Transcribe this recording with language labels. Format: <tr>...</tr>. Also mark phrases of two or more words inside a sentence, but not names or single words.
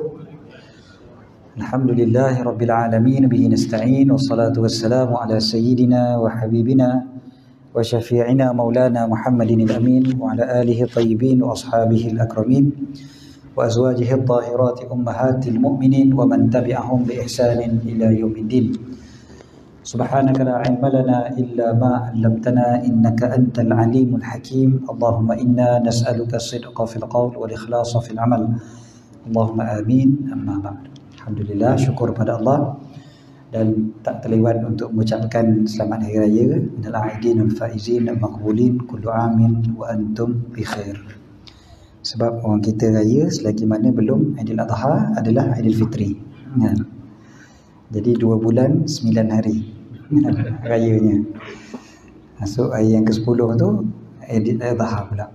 <ar>الحمد لله رب العالمين، به نستعين، والصلاة والسلام على سيدنا وحبيبنا وشفيعنا مولانا محمد الأمين وعلى آله الطيبين وأصحابه الأكرمين وأزواجه الطاهرات أمهات المؤمنين ومن تبعهم بإحسان إلى يوم الدين. سبحانك لا علم لنا إلا ما علمتنا إنك أنت العليم الحكيم. اللهم إنا نسألك الصدق في القول والإخلاص في العمل. اللهم آمين. أما بعد.</ar> <ms>Alhamdulillah, syukur pada Allah dan tak terlewat untuk mengucapkan selamat hari raya</ms> <ar>من العائدين والفائزين والمقبولين كل عام وأنتم بخير.</ar> <ms>Sebab orang kita raya selagi mana belum Aidil Adha adalah Aidil Fitri. Jadi 2 bulan 9 hari rayanya. Masuk hari yang ke-10 tu Aidil Adha pula.</ms>